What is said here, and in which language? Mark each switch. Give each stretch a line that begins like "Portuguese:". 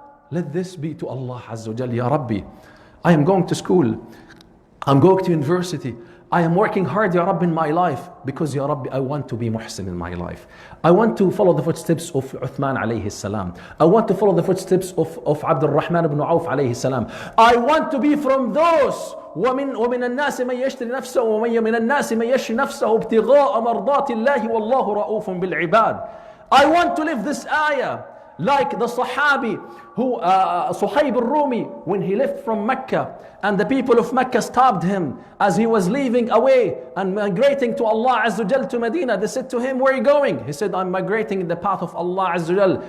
English: Let this be to Allah Azza wa Jal. Ya Rabbi, I am going to school, I'm going to university, I am working hard, Ya Rabbi, in my life, because Ya Rabbi, I want to be muhsin in my life. I want to follow the footsteps of Uthman alayhi salam. I want to follow the footsteps of Abdul Rahman ibn Auf alayhi salam. I want to be from those
Arabic: ومن الناس من يشتري نفسه ومن الناس من يشري نفسه ابتغاء مرضات الله والله رؤوف بالعباد.
English: I want to live this ayah like the Sahabi who Suhaib al-Rumi, when he left from Mecca and the people of Mecca stopped him as he was leaving away and migrating to Allah Azza wa Jal to Medina. They said to him, "Where are you going?" He said, "I'm migrating in the path of Allah Azza wa Jal."